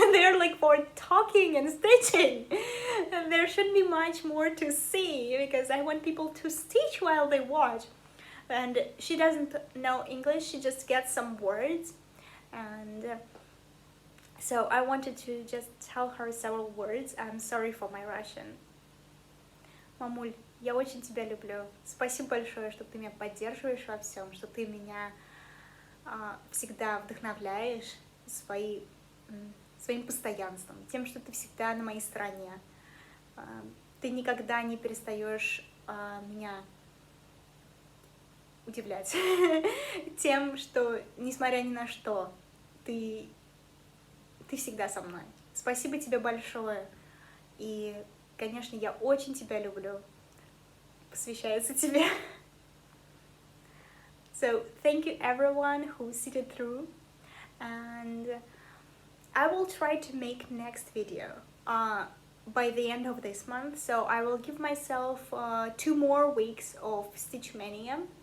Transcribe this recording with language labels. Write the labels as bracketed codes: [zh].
[en] They're like for talking and stitching. And there shouldn't be much more to see, because I want people to stitch while they watch. And she doesn't know English, she just gets some words. And so I wanted to just tell her several words. I'm sorry for my Russian. [ru] Мамуль, я очень тебя люблю. Спасибо большое, что ты меня поддерживаешь во всем, что ты меня всегда вдохновляешь своим постоянством, тем, что ты всегда на моей стороне. Ты никогда не перестаешь меня удивлять тем, что, несмотря ни на что, ты всегда со мной. Спасибо тебе большое. И, конечно, я очень тебя люблю. Посвящается тебе. [en] So, thank you everyone who sitted through. And I will try to make next video by the end of this month. So I will give myself 2 more weeks of StitchMaynia.